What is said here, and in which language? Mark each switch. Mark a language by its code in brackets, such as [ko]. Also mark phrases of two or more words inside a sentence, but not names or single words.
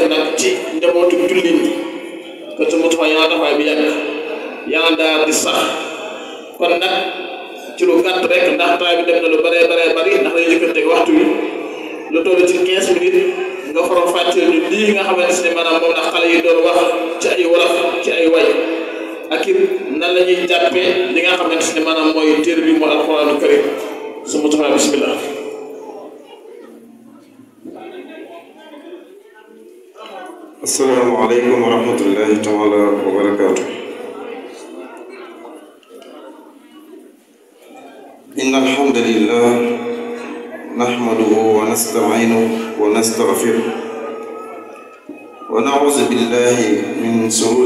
[wo] nag ci njabootu jullit ñi kon su mu taxaw yàlla taxawaay bi yàgg yàlla daal di sax kon nag ci lu gàtt rek ndax temps bi dem na lu bëree bëri ndax dañuy jëkkanteeg waxtu wi lu toll ci 15 minutes nga faram fàcceel ñu lii nga xamante ne maanaam moom la xale yi doon wax ci ay wolof ci ay way ak it nan la ñuy jàppee li nga xamante ne maanaam mooy téere bi mooy alxuraanu karim su mu taxaw bismillah. [ar] السلام عليكم ورحمة الله تعالى وبركاته. إن الحمد لله نحمده ونستعينه ونستغفره ونعوذ بالله من شرور